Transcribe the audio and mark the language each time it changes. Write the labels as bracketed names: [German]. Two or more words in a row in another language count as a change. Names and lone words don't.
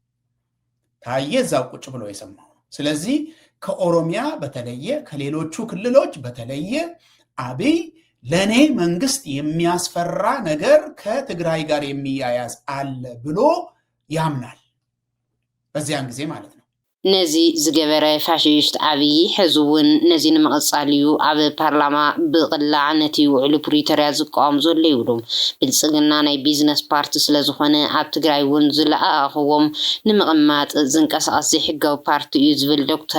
[Amharic] ታየ እዛው ቁጭ ብሎ የሰማው ስለዚህ ከኦሮሚያ በተለየ ከሌሎቹ ክልሎች በተለየ አብይ ለኔ መንግስት የሚያስፈራ ነገር ከትግራይ ጋር የሚያያዝ አለ ብሎ ያምናል በዚያን ጊዜ ማለት ነው [Tigrinya] ነዚ ዝገበረ ፋሽስት ኣብይ ሕዝውን ነዚ ንምቕጻል እዩ ኣብ ፓርላማ ብቕላዕ ነቲ ውዕሊ ፕሪቶርያ ዝቃወም ዘሎ ይብሉ ብልጽግና ናይ ቢዝነስ ፓርቲ ስለ ዝኾነ ኣብ ትግራይ እውን ዝለኣኽዎም ንምቕማጥ ዝንቀሳቐስ ዘይሕጋዊ ፓርቲ እዩ ዝብል ዶክተር